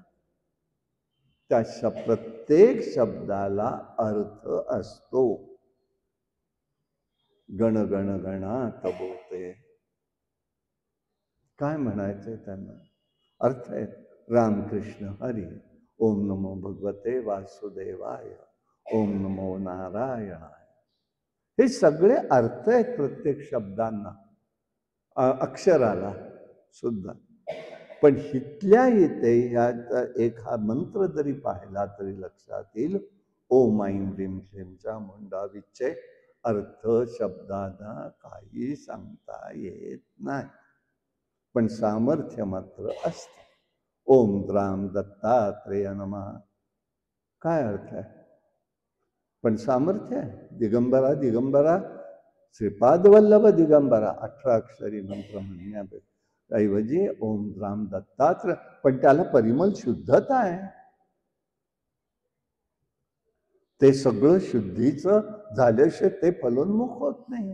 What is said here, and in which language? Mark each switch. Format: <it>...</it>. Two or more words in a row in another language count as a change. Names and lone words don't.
<mr>त्या प्रत्येक शब्दाला अर्थ असतो. गण गण गणात बोलते, काय म्हणायचंय त्यांना? अर्थ आहे रामकृष्ण हरी,</mr> <sa>ओम नमो भगवते वासुदेवाय, ओम नमो नारायणाय.</sa> <mr>हे सगळे अर्थ आहेत प्रत्येक शब्दांना, अक्षराला सुद्धा. पण हितल्या इथे ह्याचा एक हा मंत्र जरी पाहिला तरी लक्षात येईल,</mr> <sa>ओम ऐं ह्रीं क्लीं चामुंडा विच्चय.</sa> <mr>अर्थ शब्दांना काही सांगता येत नाही, पण सामर्थ्य मात्र असते.</mr> <sa>ओम द्राम दत्तात्रेय नमः,</sa> <mr>काय अर्थ आहे? पण सामर्थ्य आहे. दिगंबरा दिगंबरा श्रीपाद वल्लभ दिगंबरा, 18 अक्षरी मंत्र म्हणण्यापेक्षा ऐवजी</mr> <sa>ओम राम दत्तात्रय,</sa> <mr>पण त्याला परिमल शुद्धता आहे. ते सगळं शुद्धीचं झाल्याशिवाय ते फलोन्मुख होत नाही.</mr>